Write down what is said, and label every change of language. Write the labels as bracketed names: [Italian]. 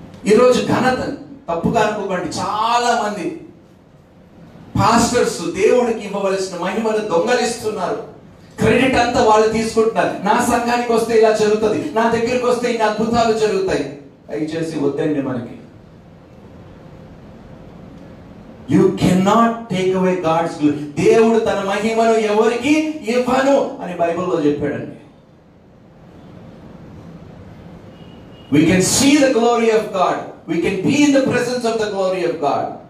[Telugu] ఈరోజు ఘనత తప్పుగా అనుకోకండి. చాలా మంది పాస్టర్స్ దేవుడికి ఇవ్వవలసిన మహిమను దొంగలిస్తున్నారు. క్రెడిట్ అంతా వాళ్ళు తీసుకుంటున్నారు. నా సంఘానికి వస్తే ఇలా జరుగుతుంది, నా దగ్గరికి వస్తే ఇన్ని అద్భుతాలు జరుగుతాయి. దయచేసి వద్దండి మనకి. [English] You cannot take away God's glory. [Telugu] దేవుడు తన మహిమను ఎవరికి ఇవ్వను అని బైబిల్లో చెప్పాడండి. [English] We can see the glory of God. We can be in the presence of the glory of God.